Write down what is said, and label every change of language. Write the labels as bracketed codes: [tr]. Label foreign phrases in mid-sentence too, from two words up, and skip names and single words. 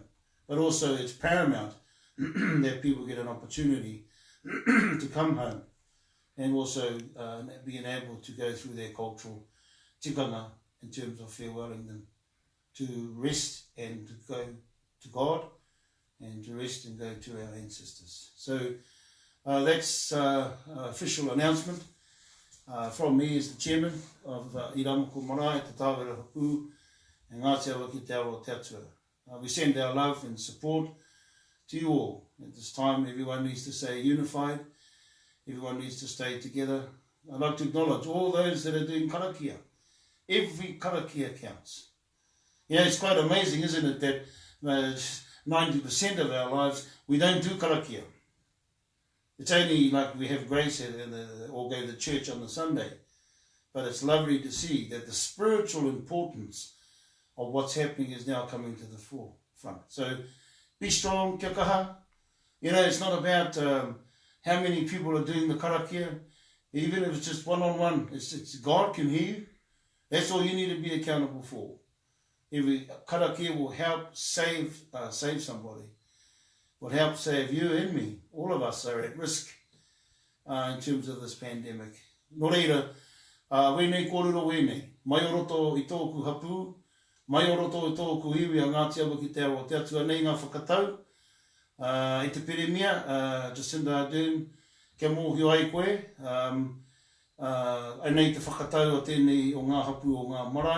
[en] But also it's paramount that people get an opportunity to come home and also being able to go through their cultural tikanga in terms of farewelling them, to rest and to go to God, and to rest and go to our ancestors. So that's official announcement from me as the chairman of Iramoko Marae, Te Tāwera Hapu, and Ngāti Awa ki Te Aroa Te Atua. We send our love and support to you all. At this time, everyone needs to stay unified. Everyone needs to stay together. I'd like to acknowledge all those that are doing karakia. Every karakia counts. You know, it's quite amazing, isn't it, that 90% of our lives, we don't do karakia. It's only like we have grace or go to church on the Sunday. But it's lovely to see that the spiritual importance of what's happening is now coming to the forefront. So be strong, [mi] kia kaha. [en] You know, it's not about how many people are doing the karakia. Even if it's just one-on-one, it's God can hear you. That's all you need to be accountable for. Every karakia will help save somebody. Will help save you and me. All of us are at risk in terms of this pandemic. [mi] Nō reira, wēnei kōrero wēnei. Mai o roto i tōku hapu, mai o roto i tōku iwi a Ngāti Awa ki Te Aroa Te Atua nei ngā whakatau. I te peremia, Jacinda Ardern, kia mōhio ai koe. Nei te whakatau o tēnei o ngā hapu o ngā marae.